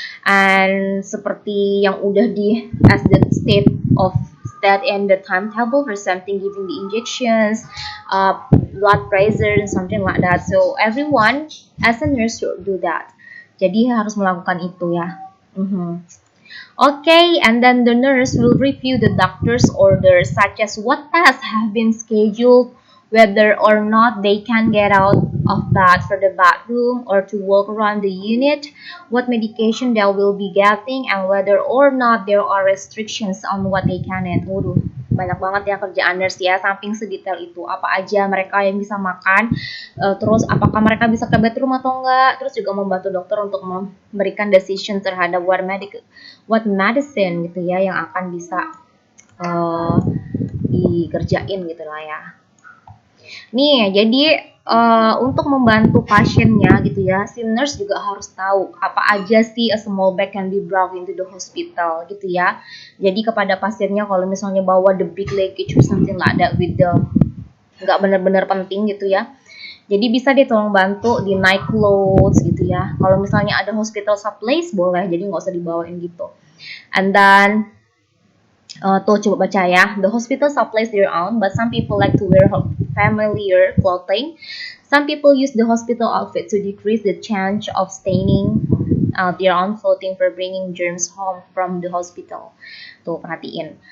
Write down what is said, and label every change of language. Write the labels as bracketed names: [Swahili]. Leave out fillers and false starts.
[English] And [Indonesian] seperti yang udah di [English] as the state and the timetable for something, giving the injections, blood pressure and something like that. So everyone as a nurse should do that. [Indonesian] Jadi harus melakukan itu ya. [English] Okay, and then the nurse will review the doctor's orders, such as what tests have been scheduled, whether or not they can get out of bed for the bathroom or to walk around the unit, what medication they will be getting, and whether or not there are restrictions on what they can eat. [Indonesian] Waduh, banyak banget ya kerjaan nurse ya, samping sedetail itu. Apa aja mereka yang bisa makan, terus apakah mereka bisa ke bedroom atau enggak, terus juga membantu dokter untuk memberikan decision terhadap [English] what medicine [Indonesian] gitu ya yang akan bisa dikerjain gitu lah ya. Nih, jadi untuk membantu pasiennya gitu ya, si nurse juga harus tahu apa aja sih [English] a small bag can be brought into the hospital [Indonesian] gitu ya. Jadi kepada pasiennya kalau misalnya bawa [English] the big luggage or something like that with the [Indonesian] nggak benar-benar penting gitu ya. Jadi bisa deh tolong bantu di [English] night clothes [Indonesian] gitu ya. Kalau misalnya ada [English] hospital supplies [Indonesian] boleh, jadi nggak usah dibawain gitu. [English] And then [Indonesian] tuh coba baca ya. [English] The hospital supplies their own, but some people like to wear familiar clothing. Some people use the hospital outfit to decrease the chance of staining their own clothing for bringing germs home from the hospital. [Indonesian] Tuh perhatiin.